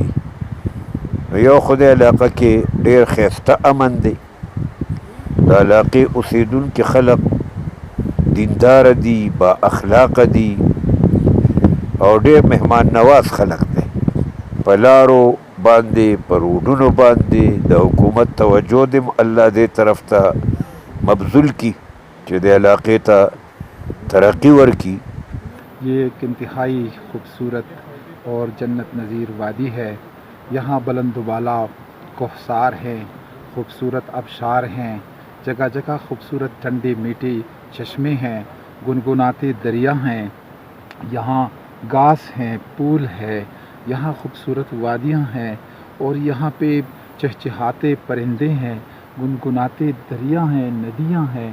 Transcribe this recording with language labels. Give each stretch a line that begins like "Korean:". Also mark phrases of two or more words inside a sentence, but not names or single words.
Pashto: نو یو خو دې علاقه کې ډېر ښایسته امن دی، د علاقې اوسېدونکي خلک دینداره دي، با اخلاقه دي او ډېر مهمان نواز خلک دی. په لارو باندې، په روډونو باندې د حکومت توجه دې الله دې طرف ته مبذول کي چې دې علاقې ته ترقی ورکي.
Urdu: یہ ایک انتہائی خوبصورت اور جنت نظیر وادی ہے. یہاں بلند و بالا کوہسار ہیں، خوبصورت آبشار ہیں، جگہ جگہ خوبصورت ٹھنڈی میٹھی چشمے ہیں، گنگناتے دریا ہیں، یہاں گھاس ہیں، پول ہے، یہاں خوبصورت وادیاں ہیں، اور یہاں پہ چہچہاتے پرندے ہیں، گنگناتے دریا ہیں، ندیاں ہیں.